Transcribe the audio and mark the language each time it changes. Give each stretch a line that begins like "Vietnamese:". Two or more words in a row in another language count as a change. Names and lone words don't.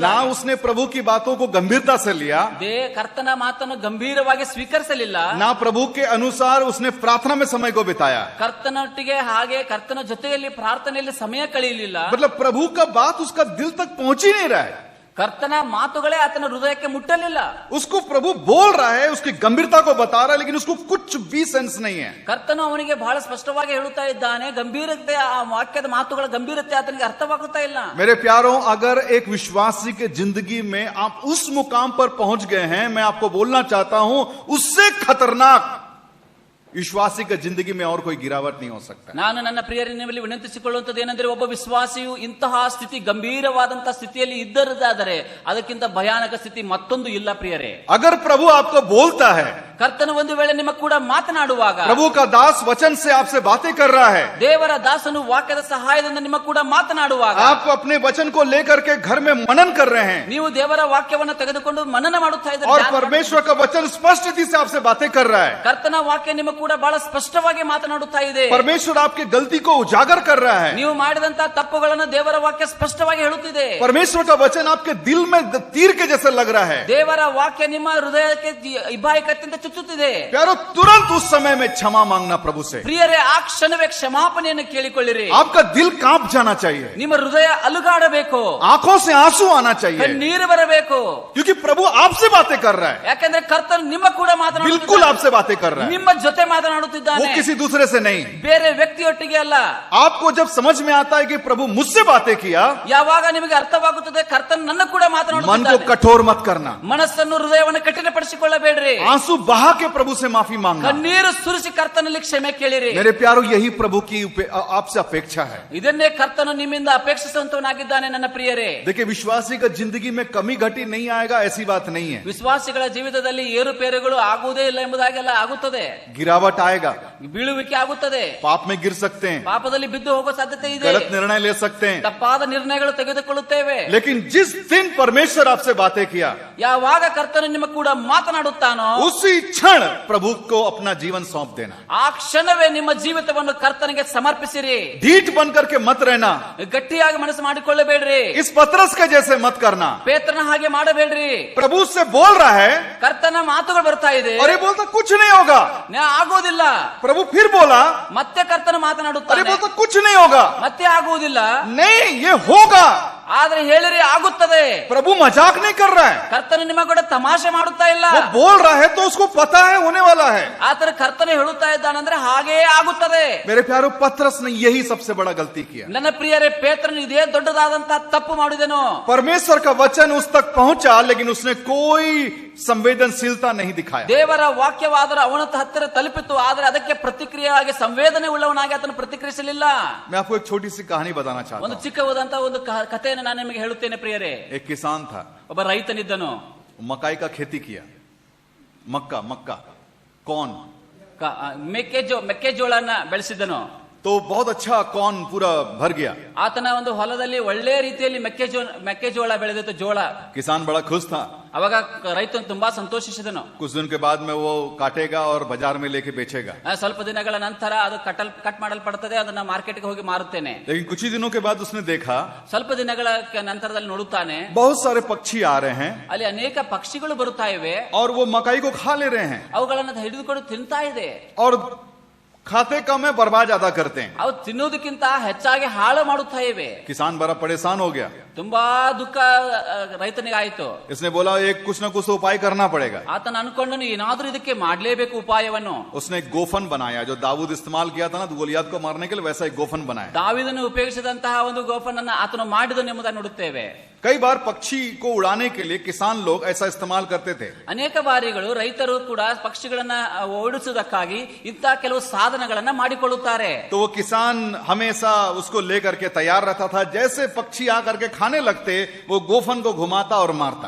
Hindi: ना उसने प्रभु की बातों को गंभीरता से लिया,
Kannada: ಕರ್ತನ ಮಾತನ್ನು ಗಂಭೀರವಾಗಿ ಸ್ವೀಕರಿಸಲಿಲ್ಲ.
Hindi: ना प्रभु के अनुसार उसने प्रार्थना में समय को बिताया,
Kannada: ಕರ್ತನೊಟ್ಟಿಗೆ ಹಾಗೆ ಕರ್ತನ ಜೊತೆಯಲ್ಲಿ ಪ್ರಾರ್ಥನೆಯಲ್ಲಿ ಸಮಯ ಕಳೆಯಲಿಲ್ಲ.
Hindi: मतलब प्रभु का बात उसका दिल तक पहुंच ही नहीं रहा है।
Kannada: ಕರ್ತನ ಮಾತುಗಳೇ ಆತನ ಹೃದಯಕ್ಕೆ ಮುಟ್ಟಲಿಲ್ಲ.
Hindi: उसको प्रभु बोल रहा है, उसकी गंभीरता को बता रहा है, लेकिन उसको कुछ भी सेंस नहीं है।
Kannada: ಕರ್ತನು ಅವನಿಗೆ ಬಹಳ ಸ್ಪಷ್ಟವಾಗಿ ಹೇಳುತ್ತಾ ಇದ್ದಾನೆ, ಗಂಭೀರತೆ, ಆ ವಾಕ್ಯದ ಮಾತುಗಳ ಗಂಭೀರತೆ ಆತನಿಗೆ ಅರ್ಥವಾಗುತ್ತಾ ಇಲ್ಲ.
Hindi: मेरे प्यारों, अगर एक विश्वासी के जिंदगी में आप उस मुकाम पर पहुंच गए हैं, मैं आपको बोलना चाहता हूं, उससे खतरनाक ವಿಶ್ವಾಸಿ जिंदगी में और कोई गिरावट नहीं हो सकता।
Kannada: ನಾನು ನನ್ನ ಪ್ರಿಯರಲ್ಲಿ ವಿನಂತಿಸಿಕೊಳ್ಳುವಂತದ್ದು ಏನೆಂದರೆ, ಒಬ್ಬ ವಿಶ್ವಾಸಿಯು ಇಂತಹ ಸ್ಥಿತಿ, ಗಂಭೀರವಾದಂತಹ ಸ್ಥಿತಿಯಲ್ಲಿ ಇದ್ದರದಾದರೆ ಅದಕ್ಕಿಂತ ಭಯಾನಕ ಸ್ಥಿತಿ ಮತ್ತೊಂದು ಇಲ್ಲ ಪ್ರಿಯರೇ.
Hindi: अगर प्रभु आपको बोलता है,
Kannada: ಕರ್ತನು ಒಂದು ವೇಳೆ ನಿಮ್ಮ ಕೂಡ ಮಾತನಾಡುವಾಗ,
Hindi: प्रभु का दास वचन से आपसे बातें कर रहा है,
Kannada: ದೇವರ ದಾಸನು ವಾಕ್ಯದ ಸಹಾಯದಿಂದ ನಿಮ್ಮ ಕೂಡ ಮಾತನಾಡುವಾಗ,
Hindi: आप अपने वचन को लेकर के घर में मनन कर रहे हैं,
Kannada: ನೀವು ದೇವರ ವಾಕ್ಯವನ್ನು ತೆಗೆದುಕೊಂಡು ಮನನ ಮಾಡುತ್ತಾ
Hindi: और
Kannada: ಇದ್ದೀರಿ,
Hindi: परमेश्वर का वचन स्पष्ट रीति से आपसे बातें कर रहा है,
Kannada: ಕರ್ತನ ವಾಕ್ಯ ನಿಮ್ಮ ಕೂಡ ಕೂಡ ಬಹಳ ಸ್ಪಷ್ಟವಾಗಿ ಮಾತನಾಡುತ್ತಾ ಇದೆ.
Hindi: परमेश्वर आपके गलती को उजागर कर रहा है.
Kannada: ನೀವು ಮಾಡಿದಂತ ತಪ್ಪುಗಳನ್ನು ದೇವರ ವಾಕ್ಯ ಸ್ಪಷ್ಟವಾಗಿ ಹೇಳುತ್ತಿದೆ.
Hindi: परमेश्वर का वचन आपके दिल में तीर के जैसे लग रहा है.
Kannada: ದೇವರ ವಾಕ್ಯ ನಿಮ್ಮ ಹೃದಯಕ್ಕೆ ಇಬ್ಬಾಯಿ ಕತ್ತಿಯಿಂದ ಚುಚ್ಚುತ್ತಿದೆ.
Hindi: प्यारो, तुरंत उस समय में क्षमा मांगना प्रभु से.
Kannada: ಪ್ರಿಯರೇ, ಆ ಕ್ಷಣವೇ ಕ್ಷಮಾಪಣೆಯನ್ನು ಕೇಳಿಕೊಳ್ಳಿರಿ.
Hindi: आपका दिल कांप जाना चाहिए.
Kannada: ನಿಮ್ಮ ಹೃದಯ ಅಲುಗಾಡಬೇಕು.
Hindi: आंखों से आंसू आना चाहिए.
Kannada: ಕಣ್ಣೀರು ಬರಬೇಕು.
Hindi: क्योंकि प्रभु आपसे बातें कर रहा है.
Kannada: ಯಾಕಂದ್ರೆ ಕರ್ತನು ನಿಮ್ಮ ಕೂಡ ಮಾತನಾಡುತ್ತಿದ್ದಾನೆ.
Hindi: बिल्कुल आपसे बातें कर रहा है.
Kannada: ನಿಮ್ಮ ಜೊತೆ ಮಾತನಾಡುತ್ತಿದ್ದಾನೆ.
Hindi: वो किसी दूसरे से नहीं.
Kannada: ಬೇರೆ ವ್ಯಕ್ತಿಯೊಟ್ಟಿಗೆ ಅಲ್ಲ.
Hindi: आपको जब समझ में आता है कि प्रभु मुझसे बातें किया,
Kannada: ಯಾವಾಗ ನಿಮಗೆ ಅರ್ಥವಾಗುತ್ತದೆ ಕರ್ತನು ನನ್ನ ಕೂಡ
Hindi: मन को
Kannada: ಮಾತನಾಡುತ್ತಿದ್ದಾನೆ,
Hindi: कठोर मत करना.
Kannada: ಮನಸ್ಸನ್ನು ಹೃದಯವನ್ನು ಕಠಿಣಪಡಿಸಿಕೊಳ್ಳಬೇಡ್ರಿ.
Hindi: आंसू बहा के प्रभु से माफी मांगना.
Kannada: ಕಣ್ಣೀರು ಸುರಿಸಿ ಕರ್ತನಲ್ಲಿ ಕ್ಷಮೆ ಕೇಳಿರಿ.
Hindi: मेरे प्यारो, यही प्रभु की आपसे अपेक्षा है.
Kannada: ಇದನ್ನೇ ಕರ್ತನು ನಿಮ್ಮಿಂದ ಅಪೇಕ್ಷಿಸುವಂತವನಾಗಿದ್ದಾನೆ ನನ್ನ ಪ್ರಿಯರೇ.
Hindi: देखिए, विश्वासी का जिंदगी में कमी घटी नहीं आएगा, ऐसी बात नहीं है.
Kannada: ವಿಶ್ವಾಸಿಗಳ ಜೀವಿತದಲ್ಲಿ ಏರುಪೇರುಗಳು ಆಗುವುದೇ ಇಲ್ಲ ಎಂಬುದಾಗೆಲ್ಲ ಆಗುತ್ತದೆ.
Hindi: गिरावट आएगा,
Kannada: ಬೀಳುವಿಕೆ ಆಗುತ್ತದೆ.
Hindi: पाप में गिर सकते हैं,
Kannada: ಪಾಪದಲ್ಲಿ ಬಿದ್ದು ಹೋಗೋ ಸಾಧ್ಯತೆ ಇದೆ.
Hindi: गलत निर्णय ले सकते हैं.
Kannada: ತಪ್ಪಾದ ನಿರ್ಣಯಗಳು ತೆಗೆದುಕೊಳ್ಳುತ್ತೇವೆ.
Hindi: लेकिन जिस दिन परमेश्वर आपसे बातें किया,
Kannada: ಯಾವಾಗ ಕರ್ತನು ನಿಮ್ಮ ಕೂಡ ಮಾತನಾಡುತ್ತಾನೋ
Hindi: उसी क्षण प्रभु को अपना जीवन सौंप देना.
Kannada: ಆ ಕ್ಷಣವೇ ನಿಮ್ಮ ಜೀವಿತವನ್ನು ಕರ್ತನಿಗೆ ಸಮರ್ಪಿಸಿರಿ.
Hindi: ढीठ बन करके मत रहना.
Kannada: ಗಟ್ಟಿಯಾಗಿ ಮನಸ್ಸು ಮಾಡಿಕೊಳ್ಳಬೇಡ್ರಿ.
Hindi: इस पतरस के जैसे मत करना.
Kannada: ಪೇತ್ರನ ಹಾಗೆ ಮಾಡಬೇಡ್ರಿ.
Hindi: प्रभु से बोल रहा है
Kannada: ಕರ್ತನ ಮಾತುಗಳು ಬರ್ತಾ ಇದೆ.
Hindi: और ये बोलता कुछ नहीं होगा.
Kannada: ಆಗೋದಿಲ್ಲ.
Hindi: प्रभु फिर बोला,
Kannada: ಮತ್ತೆ ಕರ್ತನ
Hindi: और ये
Kannada: ಮಾತನಾಡುತ್ತಾನೆ.
Hindi: बोलता कुछ नहीं होगा.
Kannada: ಮತ್ತೆ ಆಗುವುದಿಲ್ಲ.
Hindi: नहीं, ये होगा.
Kannada: ಆದ್ರೆ ಹೇಳಿರಿ ಆಗುತ್ತದೆ.
Hindi: प्रभु मजाक नहीं कर रहा है.
Kannada: ಕರ್ತನ ನಿಮ್ಮ ಕೂಡ ತಮಾಷೆ ಮಾಡುತ್ತಾ ಇಲ್ಲ.
Hindi: वो बोल रहा है तो उसको पता है होने वाला है.
Kannada: ಆತರ ಕರ್ತನ ಹೇಳುತ್ತಾ ಇದ್ದಾನಂದ್ರೆ ಹಾಗೇ ಆಗುತ್ತದೆ.
Hindi: मेरे प्यारो, पतरस ने यही सबसे बड़ा गलती किया.
Kannada: ನನ್ನ ಪ್ರಿಯರೇ, ಪೇತ್ರನು ಇದೇ ದೊಡ್ಡದಾದಂತಹ ತಪ್ಪು ಮಾಡಿದನು.
Hindi: परमेश्वर का वचन उस तक पहुंचा, लेकिन उसने कोई संवेदनशीलता नहीं दिखाया.
Kannada: ದೇವರ ವಾಕ್ಯವಾದರೂ ಅವನ ಹತ್ತಿರ ತಲುಪಿತು, ಆದರೆ ಅದಕ್ಕೆ ಪ್ರತಿಕ್ರಿಯೆಯಾಗಿ ಸಂವೇದನೆ ಉಳ್ಳವನಾಗಿ ಆತನು ಪ್ರತಿಕ್ರಿಯಿಸಲಿಲ್ಲ.
Hindi: मैं आपको एक छोटी सी कहानी बताना चाहता
Kannada: ಒಂದು
Hindi: हूं.
Kannada: ಚಿಕ್ಕವಾದಂತಹ ಒಂದು ಕಥೆಯನ್ನು ನಾನು ನಿಮಗೆ ಹೇಳುತ್ತೇನೆ ಪ್ರಿಯರೇ.
Hindi: एक किसान था,
Kannada: ಒಬ್ಬ ರೈತನಿದ್ದನು.
Hindi: मकाई का खेती किया. मक्का कॉर्न.
Kannada: ಮೆಕ್ಕೆಜೋಳನ ಬೆಳೆಸಿದ್ದನು.
Hindi: तो बहुत अच्छा कॉर्न पूरा भर गया.
Kannada: ಆತನ ಒಂದು ಹೊಲದಲ್ಲಿ ಒಳ್ಳೆ ರೀತಿಯಲ್ಲಿ ಮೆಕ್ಕೆಜೋಳ ಬೆಳೆದಿತ್ತು, ಜೋಳ.
Hindi: किसान बड़ा खुश था.
Kannada: ಅವಾಗ ರೈತನು ತುಂಬಾ ಸಂತೋಷಿಸಿದನು.
Hindi: कुछ दिन के बाद में वो काटेगा और बाजार में लेके बेचेगा.
Kannada: ಸ್ವಲ್ಪ ದಿನಗಳ ನಂತರ ಅದು ಕಟ್ ಮಾಡಲ್ಪಡುತ್ತದೆ, ಅದನ್ನ ಮಾರ್ಕೆಟ್ಗೆ ಹೋಗಿ ಮಾರುತ್ತೇನೆ.
Hindi: लेकिन कुछ ही दिनों के बाद उसने देखा
Kannada: ಸ್ವಲ್ಪ ದಿನಗಳ ನಂತರದಲ್ಲಿ ನೋಡುತ್ತಾನೆ,
Hindi: बहुत सारे पक्षी आ रहे हैं
Kannada: ಅಲ್ಲಿ ಅನೇಕ ಪಕ್ಷಿಗಳು ಬರುತ್ತಾ ಇವೆ.
Hindi: और वो मकाई को खा ले रहे हैं.
Kannada: ಅವುಗಳನ್ನು ಹಿಡಿದುಕೊಂಡು ತಿಂತಾ ಇದೆ.
Hindi: और खाते कम है, बर्बाद ज्यादा करते हैं.
Kannada: ಅವು ತಿನ್ನುವುದಕ್ಕಿಂತ ಹೆಚ್ಚಾಗಿ ಹಾಳು ಮಾಡುತ್ತಾ ಇವೆ.
Hindi: किसान बड़ा परेशान हो गया.
Kannada: ತುಂಬಾ ದುಃಖ ರೈತನಿಗೆ ಆಯಿತು.
Hindi: इसने बोला एक कुछ ना कुछ उपाय करना पड़ेगा.
Kannada: ಆತನ ಅನ್ಕೊಂಡನು ಏನಾದ್ರೂ ಇದಕ್ಕೆ ಮಾಡಲೇಬೇಕು ಉಪಾಯವನ್ನು.
Hindi: उसने एक गोफन बनाया, जो दाऊद इस्तेमाल किया था ना गोलियात को मारने के लिए, वैसा एक गोफन बनाया.
Kannada: ದಾವೀದನು ಉಪಯೋಗಿಸಿದಂತಹ ಒಂದು ಗೋಫನನ್ನು ಆತನು ಮಾಡಿದನು ಎಂಬುದನ್ನು ನೋಡುತ್ತೇವೆ.
Hindi: कई बार पक्षी को उड़ाने के लिए किसान लोग ऐसा इस्तेमाल करते थे.
Kannada: ಅನೇಕ ಬಾರಿಗಳು ರೈತರು ಕೂಡ ಪಕ್ಷಿಗಳನ್ನ ಓಡಿಸುವುದಕ್ಕಾಗಿ ಇಂಥ ಕೆಲವು ಸಾಧನಗಳನ್ನ ಮಾಡಿಕೊಳ್ಳುತ್ತಾರೆ.
Hindi: तो वो किसान हमेशा उसको लेकर के तैयार रहता था. जैसे पक्षी आकर के खाने लगते, वो गोफन को घुमाता और मारता.